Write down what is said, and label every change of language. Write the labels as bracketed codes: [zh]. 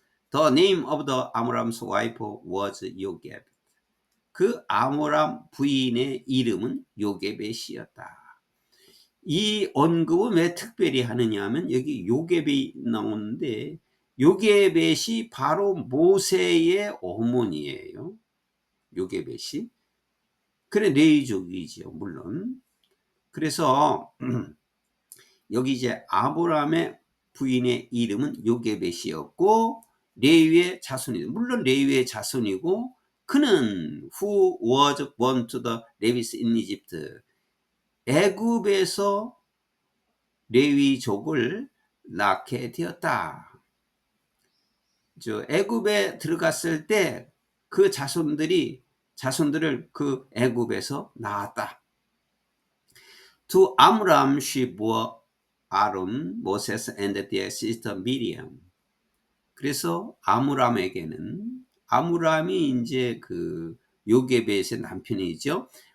[en] The name of the Amram's wife was 요게벳. [ko] 그 아므람 부인의 이름은 요게벳이었다. 이 언급은 왜 특별히 하느냐 하면 여기 요게벳이 나오는데, 요게벳이 바로 모세의 어머니예요. 요게벳이. 그래 레위족이지요, 물론. 그래서 여기 이제 아브라함의 부인의 이름은 요게벳이었고, 레위의 자손이고, 물론 레위의 자손이고, 그는 [en] who was born to the Levites in Egypt, [ko] 애굽에서 레위족을 낳게 되었다. 애굽에 들어갔을 때 그 자손들을 그 애굽에서 낳았다. [en] To Amram she bore Aaron, Moses and their sister Miriam. [ko] 그래서 아므람에게는, 아므람이 이제 그 요게벳의 남편이죠.